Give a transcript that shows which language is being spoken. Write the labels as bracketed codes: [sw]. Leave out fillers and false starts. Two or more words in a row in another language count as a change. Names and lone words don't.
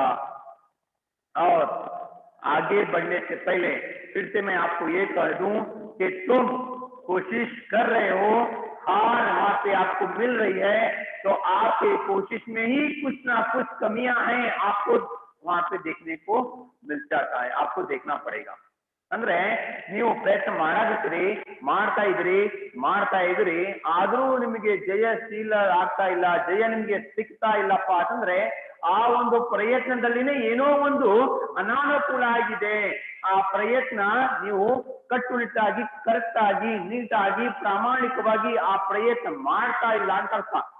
[hi] और आगे बढ़ने से पहले फिर से मैं आपको ये कह दूं कि तुम कोशिश कर रहे हो, हार वहां पे आपको मिल रही है, तो आपके कोशिश में ही कुछ ना कुछ कमियां हैं, आपको वहां पे देखने को मिल जाता है. आपको देखना पड़ेगा. [kn] ಅಂದ್ರೆ ನೀವು ಪ್ರಯತ್ನ ಮಾಡ್ತಾ ಇದ್ರಿ ಆದ್ರೂ ನಿಮಗೆ ಜಯಶೀಲ ಆಗ್ತಾ ಇಲ್ಲ, ಜಯ ನಿಮ್ಗೆ ಸಿಗ್ತಾ ಇಲ್ಲಪ್ಪ ಅಂತಂದ್ರೆ ಆ ಒಂದು ಪ್ರಯತ್ನದಲ್ಲಿನೇ ಏನೋ ಒಂದು ಅನಾನುಕೂಲ ಆಗಿದೆ. ಆ ಪ್ರಯತ್ನ ನೀವು ಕಟ್ಟುನಿಟ್ಟಾಗಿ, ಕರೆಕ್ಟ್ ಆಗಿ, ನೀಟಾಗಿ, ಪ್ರಾಮಾಣಿಕವಾಗಿ ಆ ಪ್ರಯತ್ನ ಮಾಡ್ತಾ ಇಲ್ಲ ಅಂತ ಅರ್ಥ.